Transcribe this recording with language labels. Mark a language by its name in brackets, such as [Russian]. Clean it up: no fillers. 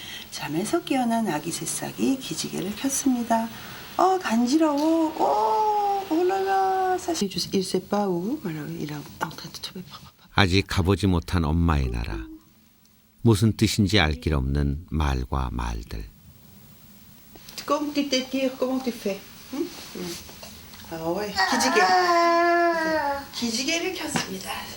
[Korean] 잠에서 깨어난 아기 새싹이 기지개를 폈습니다. 간지러워. 오라라. 사실 [French] il sait pas où. Il est en train de trouver. [Korean] 아직 가보지 못한 엄마의 나라. 무슨 뜻인지 알 길 없는 말과 말들. [French] Comment tu t'étires? Comment tu fais? Ah ouais, [Korean] 기지개를 켰습니다.